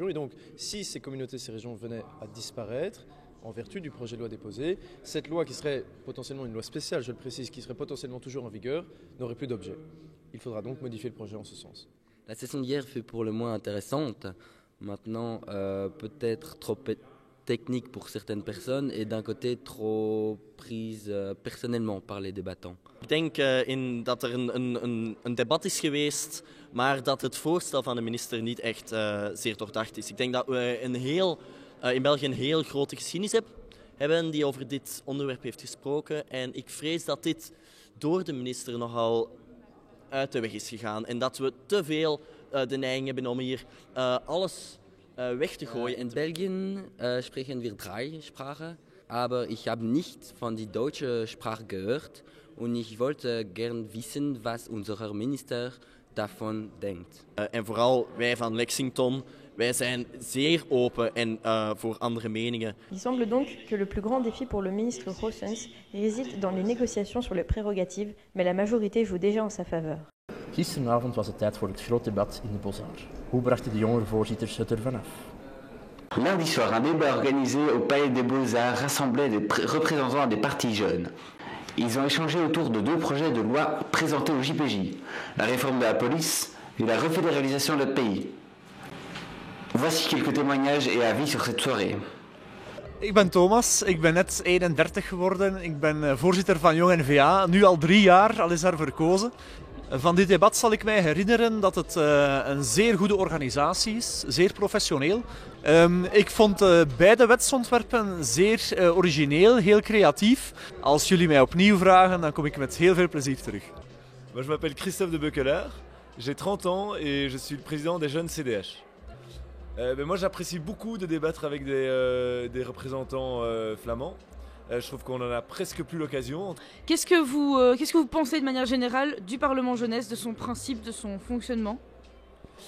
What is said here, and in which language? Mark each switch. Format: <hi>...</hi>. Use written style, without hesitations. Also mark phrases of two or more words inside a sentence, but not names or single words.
<fr>Et donc, si ces communautés et ces régions venaient à disparaître, en vertu du projet de loi déposé, cette loi qui serait potentiellement une loi spéciale, je le précise, qui serait potentiellement toujours en vigueur, n'aurait plus d'objet. Il faudra donc modifier le projet en ce sens. La session d'hier fut pour le moins intéressante, maintenant peut-être trop technique pour certaines personnes et d'un côté trop prise personnellement par les débattants.</fr> <nl>Ik denk dat er een debat is geweest, maar dat het voorstel van de minister niet echt zeer doordacht is. Ik denk dat we in België een heel grote geschiedenis hebben die over dit onderwerp heeft gesproken. En ik vrees dat dit door de minister nogal uit de weg is gegaan. En dat we te veel de neiging hebben om hier alles weg te gooien.</nl> <de>In Belgien sprechen wir 3 Sprachen, aber ich habe nicht von die deutsche Sprache gehört und ich wollte gern wissen, was unser Minister</de> <nl>daarvan denkt. En vooral wij van Lexington, wij zijn zeer open en voor andere meningen.</nl> <fr>Il semble donc que le plus grand défi pour le ministre Goossens réside dans les négociations sur les prérogatives, mais la majorité joue déjà en sa faveur.</fr> <nl>Gisteravond was het tijd voor het groot debat in de Beaux-Arts. Hoe brachten de jongere voorzitters het ervan af?</nl> <fr>Lundi soir, un débat organisé au Palais des Beaux-Arts rassemblait des représentants des partis jeunes. Ils ont échangé autour de 2 projets de loi présentés au JPJ, la réforme de la police et la refédéralisation de notre pays. Voici quelques témoignages et avis sur cette soirée.</fr> <nl>Ik ben Thomas, ik ben net 31 geworden. Ik ben voorzitter van Jong N-VA, nu al 3 jaar, al is daar verkozen. Van dit debat zal ik mij herinneren dat het een zeer goede organisatie is, zeer professioneel. Ik vond beide wetsontwerpen zeer origineel, heel creatief. Als jullie mij opnieuw vragen, dan kom ik met heel veel plezier terug.</nl> <fr>Moi, je m'appelle Christophe de Beukeler, j'ai 30 ans et je suis le président des jeunes CDH. Moi, j'apprécie beaucoup de débattre avec des représentants flamands. Je trouve qu'on en a presque plus l'occasion. Qu'est-ce que vous pensez de manière générale du Parlement jeunesse, de son principe, de son fonctionnement?</fr>